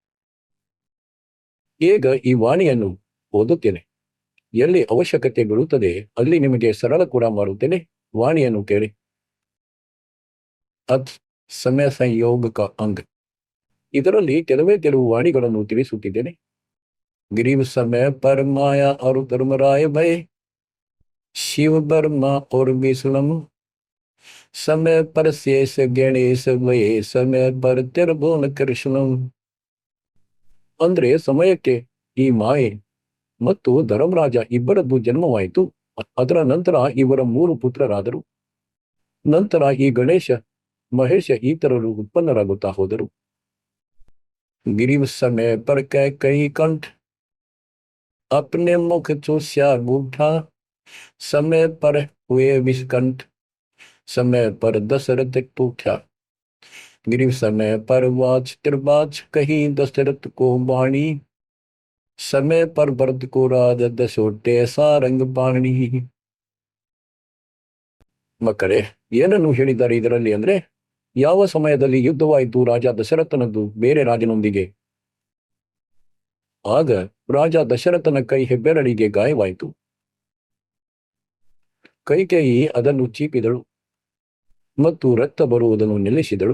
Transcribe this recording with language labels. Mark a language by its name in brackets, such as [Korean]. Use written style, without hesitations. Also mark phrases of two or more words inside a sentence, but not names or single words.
[Kannada] ಈಗ ಈ ವಾಣಿಯನ್ನು ಓದುತ್ತೇನೆ. ಎಲ್ಲಿ ಅವಶ್ಯಕತೆ ಬೀಳುತ್ತದೆ ಅಲ್ಲಿ ನಿಮಗೆ ಸರಳ ಕೂಡ ಮಾಡುತ್ತೇನೆ. ವಾಣಿಯನ್ನು ಕೇಳಿ. ಅದ್ ಸಮಯ ಸಂಯೋಗ ಅಂಗ. ಇದರಲ್ಲಿ ಕೆಲವು ವಾಣಿಗಳನ್ನು ತಿಳಿಸುತ್ತಿದ್ದೇನೆ. [Hindi] गरीब समय पर माया और धर्मराय भय, शिव बर्मा और विष्णु समय पर शेष गणेश भय, समय पर त्रिभुवन ಕೃಷ್ಣ. [Kannada] ಅಂದ್ರೆ ಸಮಯಕ್ಕೆ ಈ ಮಾಯೆ ಮತ್ತು ಧರ್ಮರಾಜ ಇಬ್ಬರದ್ದು ಜನ್ಮವಾಯಿತು. ಅದರ ನಂತರ ಇವರ 3 ಪುತ್ರರಾದರು. ನಂತರ ಈ ಗಣೇಶ, ಮಹೇಶ ಇತರರು ಉತ್ಪನ್ನರಾಗುತ್ತಾ ಹೋದರು. [Hindi] गरीब समय पर कई कंठ अपने मुख चूस्या गूठा, समय पर हुए विषकंठ, समय पर दशरथ टूटा. गिरिव समय पर वाच त्रिबाच कही दशरथ को बाणी, समय पर भरत को राज दशोटे सारंग पाणी. [Kannada] ಮಕ್ಕಳೇ, ಏನನ್ನು ಹೇಳಿದ್ದಾರೆ ಇದರಲ್ಲಿ ಅಂದ್ರೆ, ಯಾವ ಸಮಯದಲ್ಲಿ ಯುದ್ಧವಾಯಿತು ರಾಜ ದಶರಥನದ್ದು ಬೇರೆ ರಾಜನೊಂದಿಗೆ, ಆಗ ರಾಜ ದಶರಥನ ಕೈ ಹೆಬ್ಬೆರಳಿಗೆ ಗಾಯವಾಯಿತು. ಕೈಕೇಯಿ ಅದನ್ನು ಚೀಪಿದಳು ಮತ್ತು ರಕ್ತ ಬರುವುದನ್ನು ನಿಲ್ಲಿಸಿದಳು.